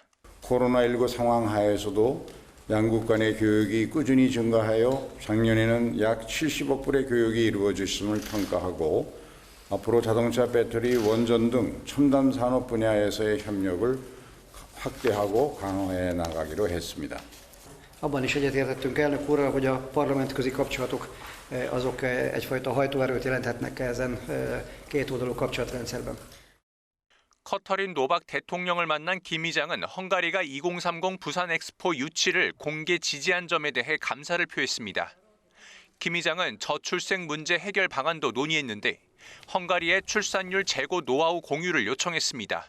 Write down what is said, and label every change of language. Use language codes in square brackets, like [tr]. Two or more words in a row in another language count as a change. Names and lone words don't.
[ko] 코로나19 상황 하에서도 양국 간의 교역이 꾸준히 증가하여 작년에는 약 70억 불의 교역이 이루어졌음을 평가하고 앞으로 자동차, 배터리, 원전 등 첨단 산업 분야에서의 협력을 확대하고 강화해 나가기로 했습니다. [hu] Abban is egyetértettünk elnök úrral, hogy a parlamentközi kapcsolatok azok egyfajta hajtóerőt jelenthetnek ezen kétoldalú kapcsolatrendszerben. [ko] 커터린 노박 대통령을 만난 김 의장은 헝가리가 2030 부산 엑스포 유치를 공개 지지한 점에 대해 감사를 표했습니다. 김 의장은 저출생 문제 해결 방안도 논의했는데 헝가리의 출산율 제고 노하우 공유를 요청했습니다.